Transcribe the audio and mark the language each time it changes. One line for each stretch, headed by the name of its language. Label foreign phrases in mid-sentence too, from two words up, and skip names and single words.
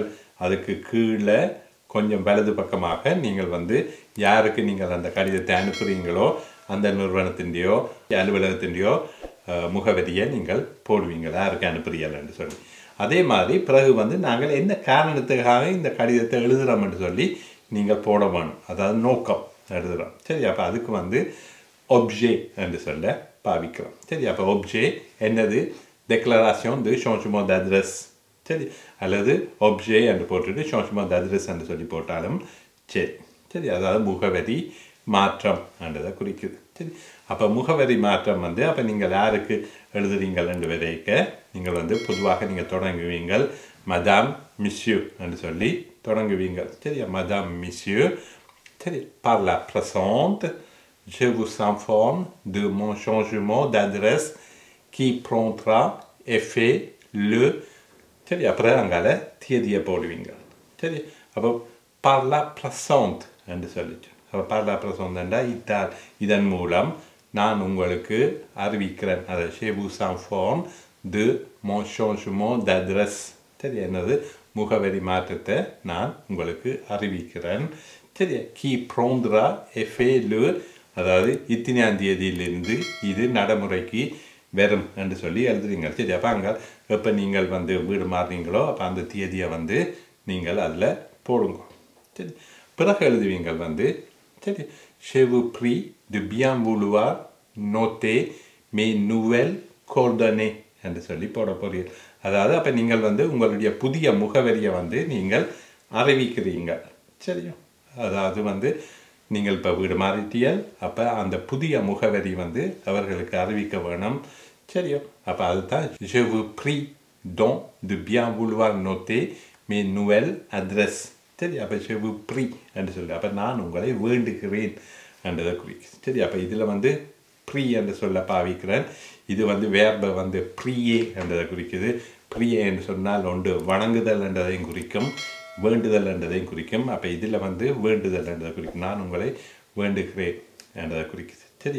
Tamil: அதுக்கு கீழே கொஞ்சம் வலது பக்கமாக நீங்கள் யாருக்கு நீங்கள் அந்த கடிதத்தை அனுப்புகிறீங்களோ அந்த நிறுவனத்திൻ്റെயோ அலுவலகத்திൻ്റെயோ முகவரியை நீங்கள் போடுவீங்க, யாருக்கு அனுப்புறீங்கன்னு சொல்லி. அதே மாதிரி பிறகு நாங்கள் என்ன காரணத்துக்காக இந்த கடிதத்தை எழுதுகிறோம் என்று சொல்லி நீங்கள் போட வேணும், அதாவது நோக்கம் எழுதுகிறோம், சரி? அப்போ அதுக்கு ஒப்ஜே என்று சொல்ல பாவிக்கிறோம், சரி?
French: அப்போ ஒப்ஜே என்னது? déclaration de changement d'adresse,
Tamil: சரி? அல்லது ஒப்ஜே என்று போட்டுட்டு
French: changement d'adresse
Tamil: என்று சொல்லி போட்டாலும் சரி, சரி? அதாவது முகவரி மாற்றம் என்றதை குறிக்குது, சரி? அப்போ முகவரி மாற்றம் அப்போ நீங்கள் யாருக்கு எழுதுறீங்கள் என்று வரைக்க நீங்கள் பொதுவாக நீங்கள் தொடங்குவீங்கள்
French: madame monsieur
Tamil: என்று சொல்லி தொடங்குவீங்கள், சரியா?
French: madame monsieur, சரி? Par la présente, je vous informe de mon changement d'adresse qui prendra effet le,
Tamil: சரி? அப்புறம் அங்கால தேதியை போடுவீங்க, சரி? அப்போ
French: par la présente
Tamil: என்று சொல்லிட்டு, அப்போ
French: par la présente
Tamil: என்றால் இதன் மூலம் நான் உங்களுக்கு அறிவிக்கிறேன், அதை
French: je vous informe de mon changement d'adresse,
Tamil: சரி? என்னது? முகவரி மாற்றத்தை நான் உங்களுக்கு அறிவிக்கிறேன், சரி?
French: qui prendra effet le,
Tamil: அதாவது இத்தனையாம் தேதியிலிருந்து இது நடைமுறைக்கு வரும் என்று சொல்லி எழுதுறீங்க, சரி? அப்போ அங்கே எப்போ நீங்கள் வீடு மாறுறீங்களோ அப்போ அந்த தேதியை நீங்கள் அதில் போடுங்க, சரி? பிறகு எழுதுவீங்கள் சரி,
French: je vous prie de bien vouloir noter mes nouvelles coordonnées
Tamil: என்று சொல்லி போட போறீர்கள். அதாவது அப்போ நீங்கள் உங்களுடைய புதிய முகவரியை நீங்கள் அறிவிக்கிறீங்க, சரியா? அதாவது நீங்கள் இப்போ வீடு மாறிட்டீர்கள், அப்போ அந்த புதிய முகவரி அவர்களுக்கு அறிவிக்க வேணும், சரியோ? அப்போ அதுதான்
French: je vous prie donc de bien vouloir noter mes nouvelles adresses,
Tamil: சரி? அப்போ
French: je vous prie
Tamil: என்று சொல்லி அப்போ நான் உங்களை வேண்டுகிறேன் என்றதை குறிக்கும், சரி? அப்போ இதில் ப்ரீ என்று சொல்ல பாவிக்கிறேன். இது வேர்பை ப்ரீயே என்றதை குறிக்குது. ப்ரீயே என்று சொன்னால் ஒன்று வணங்குதல் என்றதையும் குறிக்கும், வேண்டுதல் என்றதையும் குறிக்கும். அப்போ இதில் வேண்டுதல் என்றதை குறிக்கும், நான் உங்களை வேண்டுகிறேன் என்றதை குறிக்குது, சரி?